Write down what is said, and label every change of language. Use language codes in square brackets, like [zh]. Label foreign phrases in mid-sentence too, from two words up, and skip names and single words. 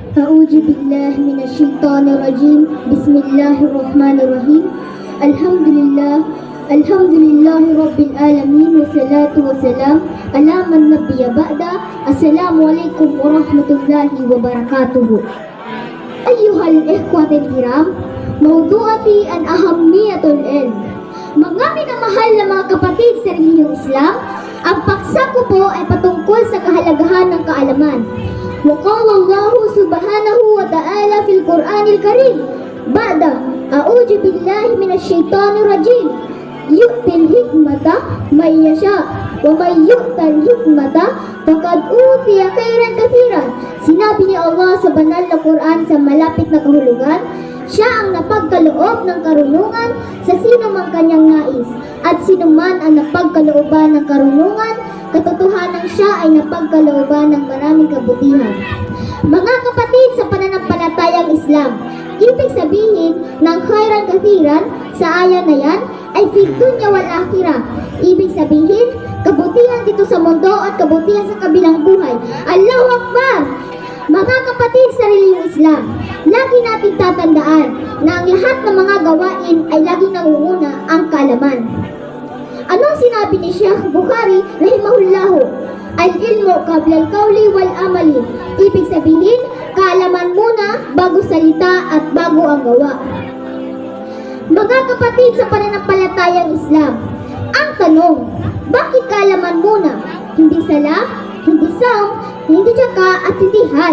[ar] أعوذ بالله من الشيطان الرجيم بسم الله الرحمن الرحيم الحمد لله رب العالمين والصلاة والسلام على من نبي بعد السلام عليكم ورحمة الله وبركاته أيها الإخوة الكرام موضوعي عن أهمية العلم. [tl] Mga minamahal na mga kapatid sa relihiyong Islam, ang paksa ko po ay patungkol sa kahalagahan ng kaalaman. [ar] وقال الله سبحانه وتعالى في القرآن الكريم بعد أعوذ بالله من الشيطان الرجيم يؤتي الحكمة من يشاء ومن يؤت الحكمة فقد أوتي خيرا كثيرا. [tl] Sinabi ni Allah sa banal na Quran sa malapit na kahulugan, siya ang napagkaloob ng karunungan sa sino mang kanyang nais, at sino man ang napagkalooban ng karunungan, katotohanan siya ay napagkalooban ng maraming kabutihan. Mga kapatid sa pananampalatayang Islam, ibig sabihin ng [ar] خيرا كثيرا [tl] sa aya na yan ay [ar] في الدنيا والآخرة. [tl] Ibig sabihin, kabutihan dito sa mundo at kabutihan sa kabilang buhay. [ar] الله أكبر! [tl] Mga kapatid sa relihiyong Islam, lagi natin tatandaan na ang lahat ng mga gawain ay laging nangunguna ang kaalaman. Anong sinabi ni Sheikh Bukhari rahimahullahu? [ar] العلم قبل القول والعمل. [tl] Ibig sabihin, kaalaman muna bago salita at bago ang gawa. Mga kapatid sa pananampalatayang Islam, ang tanong, bakit kaalaman muna? Hindi sala, hindi saum, hindi tsaka at hindi hajj.